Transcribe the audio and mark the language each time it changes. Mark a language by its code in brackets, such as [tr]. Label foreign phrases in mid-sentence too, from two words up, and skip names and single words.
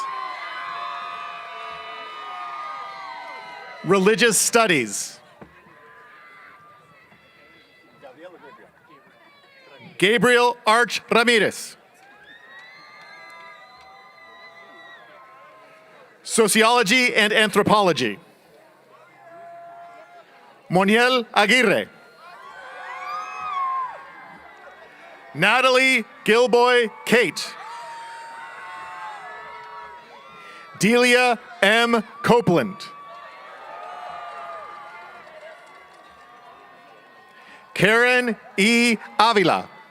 [en] Religious Studies. Gabriel Arch Ramirez. Sociology and Anthropology. Moniel Aguirre. Natalie Gilboy Kate. Delia M. Copeland. Karen E. Avila.